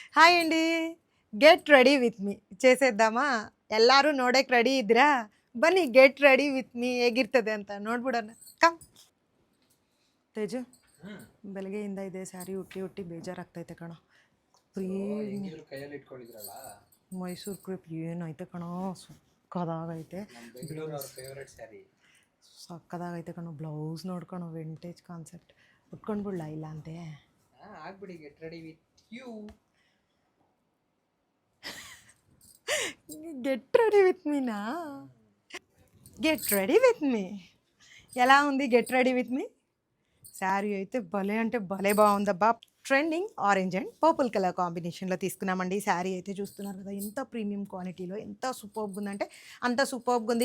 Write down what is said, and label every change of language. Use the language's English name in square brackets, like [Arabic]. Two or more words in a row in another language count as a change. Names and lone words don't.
[Telugu] హాయ్ అండి. [English] get ready with me [Telugu] చేసేద్దామಾ? [Kannada] ಎಲ್ಲರೂ ನೋಡಕ್ಕೆ ರೆಡಿ ಇದ್ದೀರಾ? ಬನ್ನಿ [English] get ready with me [Kannada] ಹೇಗಿರ್ತದೆ ಅಂತ ನೋಡ್ಬಿಡೋಣ. ಕಮ್ ತೇಜು, ಬೆಳಗ್ಗೆಯಿಂದ ಇದೆ ಸ್ಯಾರಿ ಹುಟ್ಟಿ ಹುಟ್ಟಿ ಬೇಜಾರಾಗ್ತೈತೆ ಕಣೋ. ಹೆಂಗಿದ್ರು ಕೈಯಲ್ಲಿ ಇಟ್ಕೊಂಡಿದ್ರಲ್ಲ. ಮೈಸೂರು ಕ್ರೇಪ್ ಏನೈತೆ ಕಣೋ, ಸಕ್ಕದಾಗೈತೆ. ಬೆಂಗಳೂರು ಅವ್ರ ಫೇವ್ರೆಟ್ ಸ್ಯಾರಿ. ಸಕ್ಕದಾಗೈತೆ ಕಣೋ. ಬ್ಲೌಸ್ ನೋಡ್ಕೊಣೋ, ವಿಂಟೇಜ್ ಕಾನ್ಸೆಪ್ಟ್ ಉಟ್ಕೊಂಡ್ಬಿಡ್ಲಾ ಇಲ್ಲ ಅಂತೆ. ಆಗ್ಬಿಡಿ [English] get ready with you. get ready with [Telugu] మీనా? [English] get ready with me [Telugu] ఎలా ఉంది? [English] get ready with me [Telugu] శారీ అయితే భలే అంటే భలే బాగుందబ్బా. [English] trending orange and purple colour [Telugu] కాంబినేషన్లో తీసుకున్నామండి. శారీ అయితే చూస్తున్నారు కదా, ఎంత ప్రీమియం క్వాలిటీలో ఎంత సూపర్గా ఉందంటే అంత సూపర్గా ఉంది.